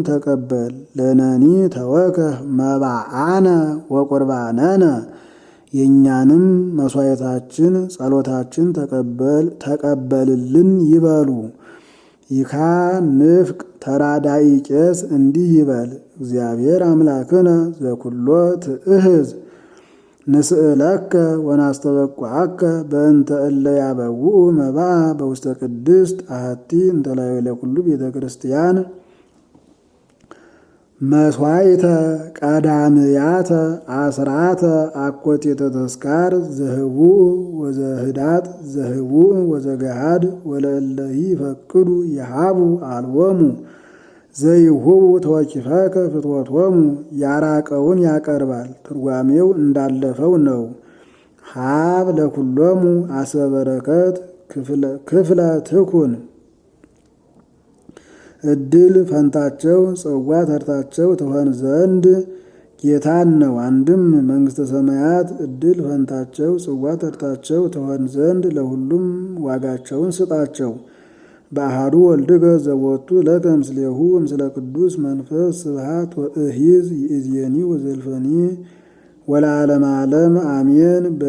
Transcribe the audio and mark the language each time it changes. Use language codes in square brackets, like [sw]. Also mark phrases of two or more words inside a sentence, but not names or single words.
[gez] ተቀበል። ለነኒ ተወከፍ መባአነ ወቁርባነነ [am] የእኛንም መሥዋዕታችን ጸሎታችን ተቀበልልን ይበሉ። ይካ ንፍቅ ተራዳኢ ቄስ እንዲህ ይበል። [gez] እግዚአብሔር አምላክነ ዘኩሎ ትእህዝ ንስእለከ ወናስተበቁዐከ በእንተ እለ ያበውኡ መባአ በውስተ ቅድስት አሐቲ እንተ ላዕለ ኩሉ ቤተ ክርስቲያን መሥዋዕተ ቀዳምያተ አስራተ አኮቴተ ተስካር ዘህቡእ ወዘህዳጥ ዘህቡእ ወዘገሃድ ወለእለሂ ይፈቅዱ የሃቡ አልቦሙ ዘይሁቡ ተወኪፈከ ፍትወቶሙ [am] ያራቀውን ያቀርባል። ትርጓሜው እንዳለፈው ነው። [gez] ሀብ ለኩሎሙ አሰበረከት ክፍለ ትኩን [am] እድል ፈንታቸው ጽዋ ተርታቸው ትሆን ዘንድ ጌታን ነው። አንድም መንግሥተ ሰማያት እድል ፈንታቸው ጽዋ ተርታቸው ትሆን ዘንድ ለሁሉም ዋጋቸውን ስጣቸው። [gez] በአሐዱ ወልድከ ዘቦቱ ለከ ምስሌሁ ምስለ ቅዱስ መንፈስ ስብሐት ወእሂዝ ይእዜኒ ወዘልፈኒ ወለዓለመ ዓለም አሜን።